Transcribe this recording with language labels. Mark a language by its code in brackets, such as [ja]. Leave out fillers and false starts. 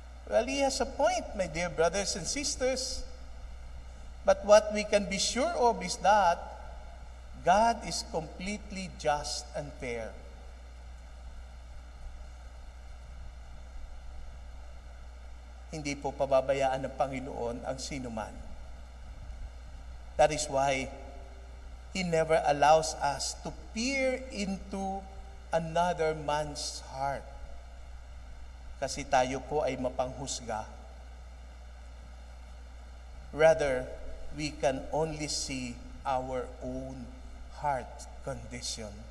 [en] Well, he has a point, my dear brothers and sisters. But what we can be sure of is that God is completely just and fair. [tl] Hindi po pababayaan ng Panginoon ang sinuman. [en] That is why He never allows us to peer into another man's heart. [tl] Kasi tayo po ay mapanghusga. [en] Rather, we can only see our own heart condition.